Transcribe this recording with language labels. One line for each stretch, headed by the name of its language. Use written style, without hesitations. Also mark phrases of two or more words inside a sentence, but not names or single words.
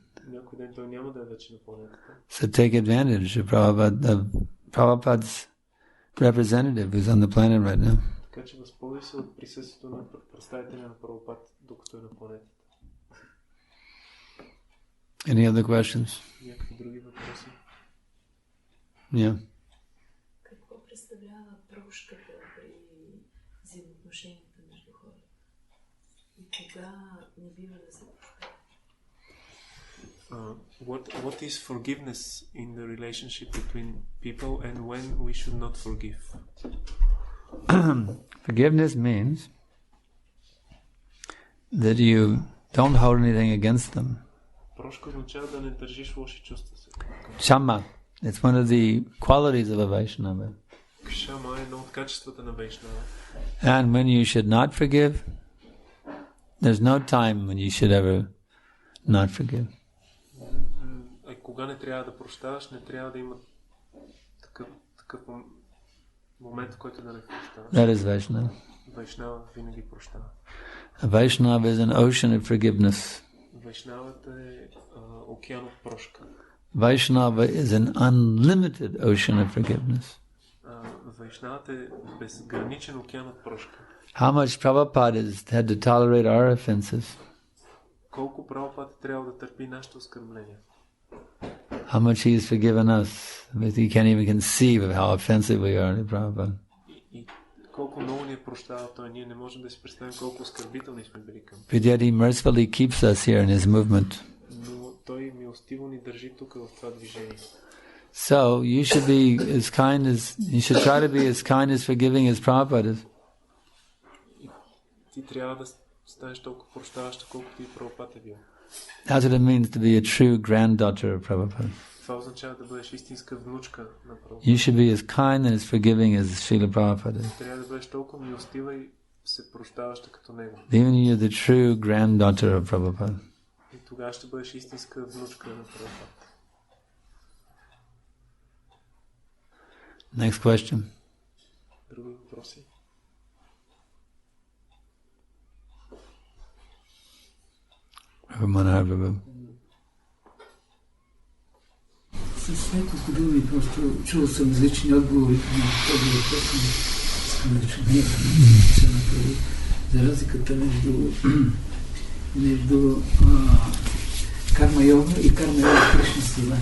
English: So take advantage of Prabhupada's representative who's on the planet right now. Any other questions? Yeah.
Bulgarian: Какво представлява прошката при взаимоотношенията между хората? И кога не бива да се
English: What is forgiveness in the relationship between people and when we should not forgive? Forgiveness means that you don't hold anything against them. Kshama. It's one of the qualities of a Vaishnava. And when you should not forgive, there's no time when you should ever not forgive.
Bulgarian: Кога не трябва да прощаваш, не трябва да има такъв момент, в който да не прощаваш.
English: That is Vaishnava.
Bulgarian: Vaishnava винаги прощава.
English: A Vaishnava is an ocean of forgiveness.
Bulgarian: Vaishnavата е океан от прошка.
English: Vaishnava is an unlimited ocean of forgiveness.
Bulgarian: Vaishnavата е безграничен океан от прошка.
English: How much Prabhupada has had to tolerate our offenses?
Bulgarian: Колко Прабхупада трябва да търпи нашите оскърбления?
English: How much he has forgiven us. He can't even conceive of how offensive we are to Prabhupada.
Bulgarian: колко много ни е прощавал Той, ние не можем да си представим колко оскърбителни сме били към.
English: But yet He mercifully keeps us here in His movement.
Bulgarian: Но Той милостиво ни държи тук в това движение.
English: So you should try to be as kind as forgiving as Prabhupada is.
Bulgarian: Ти трябва да станеш толкова прощаваща, колкото и Прабхупад е бил.
English: That's what it means to be a true granddaughter of Prabhupada.
Bulgarian: Това означава да бъдеш истинска внучка на Прабхупад.
English: You should be as kind and as forgiving as Srila Prabhupada is.
Bulgarian: Трябва да бъдеш толкова милостива и се прощаваща като него.
English: Even you're the true granddaughter of Prabhupada.
Bulgarian: И тогава ще бъдеш истинска внучка на Прабхупад.
English: Next question.
Bulgarian: Други въпроси? С няколко думи просто чул съм различни отговори на този въпрос, но искам да чуя за разликата между карма йога и карма йога в Кришна съзнание.